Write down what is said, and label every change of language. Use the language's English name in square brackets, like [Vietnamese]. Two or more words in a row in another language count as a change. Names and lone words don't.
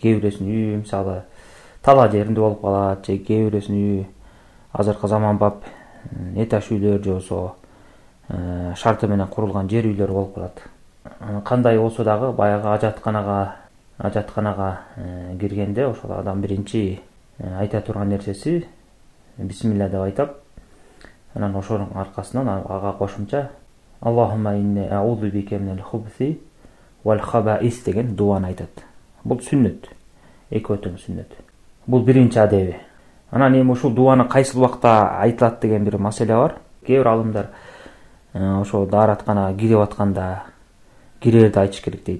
[Kyrgyz] Кээ бирөсүнүн үйү мисалы тала жеринде болуп калат, же кээ бирөсүнүн үйү азыркы заманбап этаж үйлөр же болбосо шарты менен курулган жер үйлөр болуп калат. Кандай болсо дагы баягы ажатканага киргенде ошол адам биринчи айта турган нерсеси бисмилля деп айтат. Анан ошонун аркасынан ага кошумча [Arabic] اللهم إني أعوذ بك من الخبث والخبائث [Kyrgyz] деген дуаны айтат. Бул сүннөт. Экөөтөн сүннөт. Бул биринчи адеби. Анан эми ушул дуаны кайсыл убакта айтылат деген бир маселе бар. Кээ бир алымдар ошо дааратканага кирип атканда кирерде айтыш керек дейт.